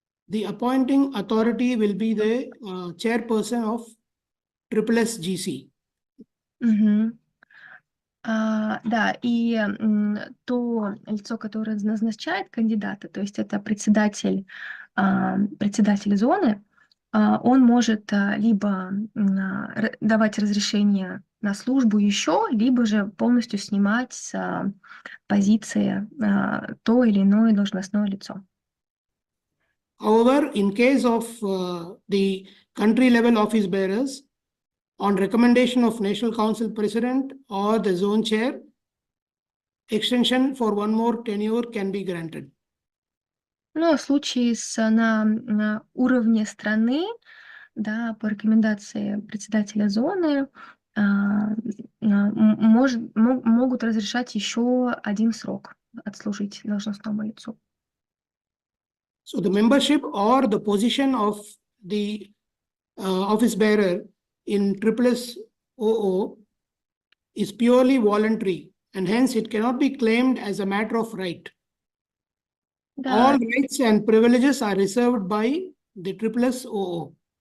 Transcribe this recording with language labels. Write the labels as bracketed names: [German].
[English] The appointing authority will be the chairperson of SSGC. [Russian] Да, и то лицо, которое назначает кандидата, то есть это председатель зоны, он может либо давать разрешение на службу еще, либо же полностью снимать с позиции то или иное должностное лицо. [English] However, in case of the country level office bearers, on recommendation of National Council President or the zone chair, extension for 1 more tenure can be granted. [Russian] Ну, в случае на уровне страны, да, по рекомендации председателя зоны, могут разрешать еще 1 срок отслужить должностному лицу. [English] So the membership or the position of the office bearer in SSOO is purely voluntary, and hence it cannot be claimed as a matter of right. [Russian] Да. [English] All rights and privileges are reserved by the SSOO.